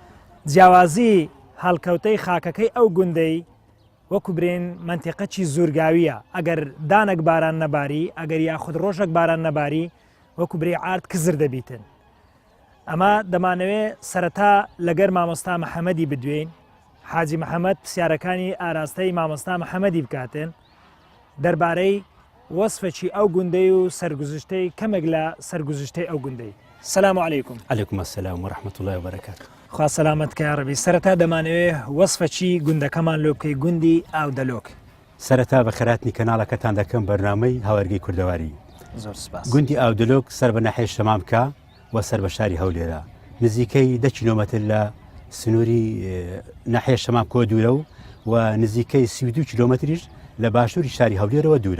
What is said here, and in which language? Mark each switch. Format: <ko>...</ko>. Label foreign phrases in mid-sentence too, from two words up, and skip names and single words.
<ckb>جیاوازی هەڵکەوتەی خاکەکەی ئەو گوندەی وەکو برێن منتیقەکی زورگاویە ئەگەر دانێک باران نەباری ئەگەر یاخود ڕۆژێک باران نەباری وەکو برێ ئارد کزر دەبیتن ئەمە دەمانەوێت سەرەتا لەگەر مامۆستا محەممەدی بدوێن حاجی محەممەد پرسیارەکانی ئاراستەی مامۆستا محەممەدی بکاتن دەربارەی وەسفەکی ئەو گوندەی و سەرگوزشتەی کەمێک لە سەرگوزشتەی ئەو گوندەی.</ckb> <ar>سلام علیکم. علیکم السلام و رحمة الله و بەرەکاتوه.</ar> <ckb>خوا سەلامەت کە ڕەبی. سەرەتا دەمانەوێت وەسفەکی گوندەکەمان لۆ بکەی گوندی ئاودەلۆک. سەرەتا بە خەراتنی کەناڵەکەتان دەکەم بەرنامەی هاوارگەی کوردەواری. زۆر سپاس. گوندی ئاودەلۆک سەر بە ناحیەی شەمام بکە و سەر بە شاری هەولێرە نزیکەی 10 کیلۆمەتر لە سنووری ناحیە شەمام کۆ دوورە و نزیکەی 32 کیلۆمەتریش لە باشووری شاری هەولێرەوە دوورە.</ckb>